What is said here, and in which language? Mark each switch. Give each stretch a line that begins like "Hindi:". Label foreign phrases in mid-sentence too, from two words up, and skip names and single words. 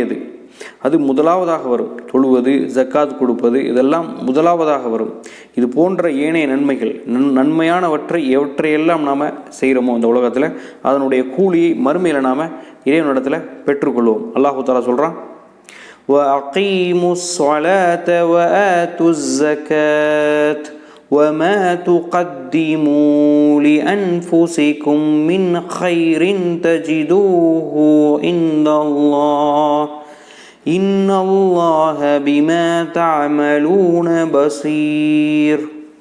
Tamil: அது முதலாவதாக வரும். தொழுவது, ஜக்காத் கொடுப்பது, இதெல்லாம் முதலாவதாக வரும். இது போன்ற ஏனைய நன்மைகள், நன்மையானவற்றை எவற்றையெல்லாம் நாம் செய்கிறோமோ இந்த உலகத்தில் அதனுடைய கூலியை மறுமையில் நாம் இறைவனிடத்தில் பெற்றுக்கொள்வோம்.
Arabic: الله تعالى
Tamil: சொல்கிறான்,
Arabic: وَأَقِيمُوا الصَّلَاةَ وَآتُوا الزَّكَاةَ وَمَا تُقَدِّمُوا لِأَنفُسِكُم مِّنْ خَيْرٍ تَجِدُوهُ عِندَ اللَّهِ إِنَّ اللَّهَ بِمَا تَعْمَلُونَ بَصِيرٌ.